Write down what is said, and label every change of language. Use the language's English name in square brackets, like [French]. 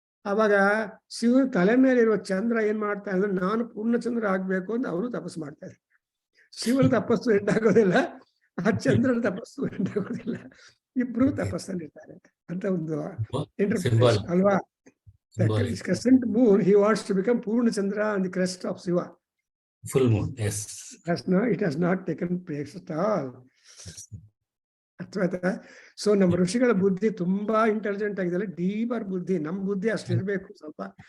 [Kannada] ಅವಾಗ ಶಿವನ ತಲೆ ಮೇಲೆ ಇರುವ ಚಂದ್ರ ಏನ್ ಮಾಡ್ತಾ ಅಂದ್ರೆ ನಾನು ಪೂರ್ಣಚಂದ್ರ ಆಗ್ಬೇಕು ಅಂತ ಅವರು ತಪಸ್ಸು ಮಾಡ್ತಾ ಇದ್ದಾರೆ. ಶಿವನ ತಪಸ್ಸು ಎಂಡಾಗೋದಿಲ್ಲ, ಆ ಚಂದ್ರನ ತಪಸ್ಸು ಎಂಡಾಗೋದಿಲ್ಲ, ಇಬ್ರು ತಪಸ್ಸಲ್ಲಿರ್ತಾರೆ ಅಂತ ಒಂದು ಇಂಟರ್ಪ್ರಿಟೇಷನ್ ಅಲ್ವಾ. [English] Crescent moon, he wants to become Purnachandra on the crest of Shiva. Full moon, yes. It has not taken place at all. [Kannada] ಅರ್ಥವಾಯ್ತಾ? So ನಮ್ಮ ಋಷಿಗಳ ಬುದ್ಧಿ ತುಂಬಾ ಇಂಟೆಲಿಜೆಂಟ್ ಆಗಿದೆಲ್ಲ, ಡೀಪರ್ ಬುದ್ಧಿ. ನಮ್ಮ ಬುದ್ಧಿ ಅಷ್ಟಿರ್ಬೇಕು ಸ್ವಲ್ಪ.